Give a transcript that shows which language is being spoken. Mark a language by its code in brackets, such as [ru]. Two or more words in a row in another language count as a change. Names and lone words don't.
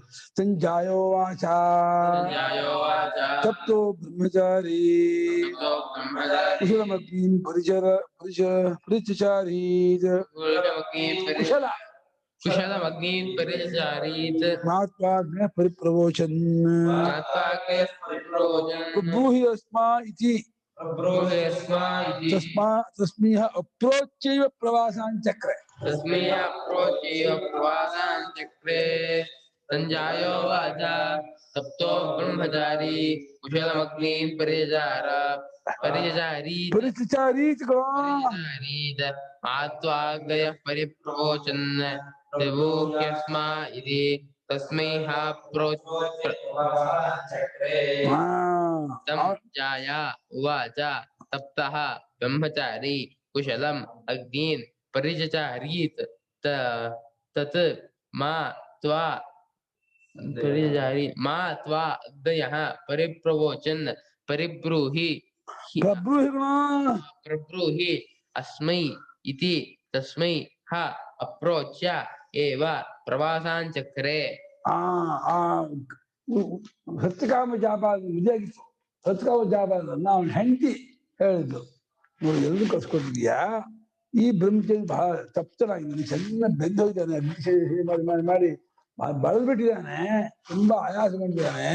[sa] ಸಂಜಾಯೋ ವಾಚ ತಪ್ತೋ ಬ್ರಹ್ಮಚಾರಿ ಕುಶಲಮಗ್ನೀನ್ ಪರಿಚಚಾರಿ ಮಾತ್ವಾಗ್ನ ಪರಿಪ್ರವೋಚನ್ ಬ್ರೂಹಿ ಅಸ್ಮಾ ಇತಿ ತಸ್ಮೈಃ ಅಪ್ರೋಚ್ಯೈವ ಪ್ರವಾಸಾಂಚಕ್ರೆ. ಸಂಜಾಯೋ ವಾಚ ತಪ್ತೋ ಬ್ರಹ್ಮಚಾರಿ ಕುಶಲಮಗ್ನೀನ್ ಪರಿಚಚಾರೀತ್ ಆತ್ವಾಗ್ನಯ ಪರಿಪ್ರವೋಚನ್ ತ್ರಿಭೂಹ್ಯಸ್ಮಾ ಇತಿ ತಸ್ಮೈಃ ಸಂಜಾಯ ಉವಾಚ ತಪ್ತಃ ಬ್ರಹ್ಮಚಾರಿ ಕುಶಲಂ ಅಗ್ನೀನ್ ಪರಿಚಚಾರೀತ್ ತತ್ ಮಾ ತ್ವಾ ಅಗ್ನಯಃ ಪರಿಪ್ರವೋಚನ್ ಪರಿಬ್ರೂಹಿ ಅಸ್ಮೈ ಇತಿ ತಸ್ಮೈ ಹ ಅಪ್ರೋಚ್ಯ ಏವ ಪ್ರವಾಸಾಂಚಕ್ರೆ. [kn] ಸತ್ಯಕಾಮ ಜಾಬಾಲ ಇದಾಗಿತ್ತು. ಸತ್ಯಕಾಮ ಜಾಬಾಲ ಅವನ ಹೆಂಡತಿ ಹೇಳಿದ್ದು, ನೋಡಿ ಎಲ್ಲರೂ ಕಳ್ಸ್ಕೊಟ್ಟಿದ್ಯಾ, ಈ ಬ್ರಹ್ಮಚಾರಿ ಬಹಳ ತಪ್ತನಾಗಿದ್ದಾನೆ, ಚೆನ್ನಾಗಿ ಬೆಂದೋಗಿದ್ದಾನೆ, ಅಗ್ನಿ ಮಾಡಿ ಮಾಡಿ ಮಾಡಿ ಬಳದ್ಬಿಟ್ಟಿದ್ದಾನೆ, ತುಂಬಾ ಆಯಾಸ ಮಾಡಿದ್ದಾನೆ.